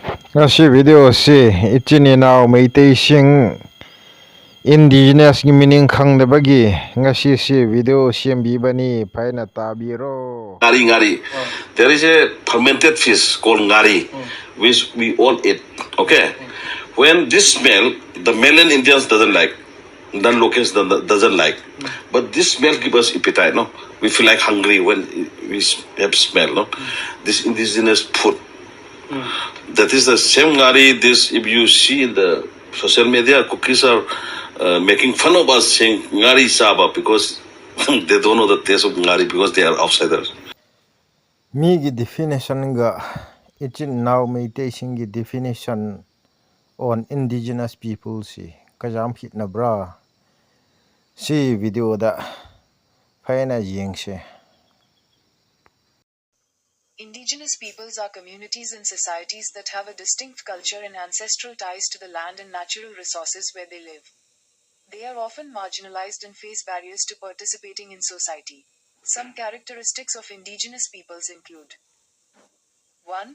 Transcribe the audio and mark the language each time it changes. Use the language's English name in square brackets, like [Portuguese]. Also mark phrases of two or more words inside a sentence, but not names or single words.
[Manipuri] Ngasi video si ichini Meitei sing indigenous gi meaning khangdabagi ngasi si video siambibani paina tabiro. Ngari. [English] There is a fermented fish called ngari, which we all eat. Okay. When this smell, the Malayan Indians doesn't like, non-locals doesn't like, but this smell gives us appetite. No, we feel like hungry when we have smell. No, this indigenous food. That is the same ngari. This, if you see in the social media, cookies are making fun of us saying ngari saba because they don't know the taste of ngari because they are outsiders. [Manipuri] Migi definition ga ichin Meitei singi [English] definition on indigenous people [Manipuri] si kajam hit na bra si video da paina yingse. [English] Indigenous peoples are communities and societies that have a distinct culture and ancestral ties to the land and natural resources where they live. They are often marginalized and face barriers to participating in society. Some characteristics of indigenous peoples include 1.